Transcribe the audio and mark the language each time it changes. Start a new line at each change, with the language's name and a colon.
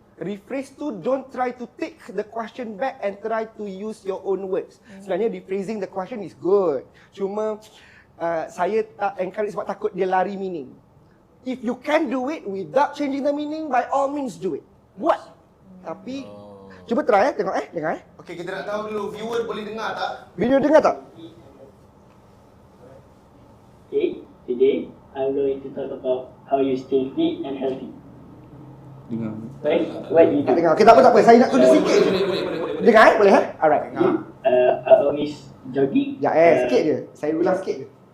English: Rephrase
Malay: tu
English: don't try to take the question back and try to use your own words.
Malay: Sebenarnya
English: rephrasing the question is good.
Malay: Cuma saya tak encourage sebab takut dia lari meaning.
English: If you can do it without changing the meaning, by all means do it.
Malay: Buat. Tapi cuba
English: try
Malay: tengok dengar Okey, kita nak tahu dulu viewer boleh dengar tak? Video dengar tak?
English: Okay, today I'm going to talk about how you stay fit and healthy. Right? What you
Malay: Tak
English: do?
Malay: dengar. Okay, tak apa. Saya nak tulis sikit je. Dengar boleh Alright.
English: I always jogging.
Malay: Sikit je. Saya ulang sikit je.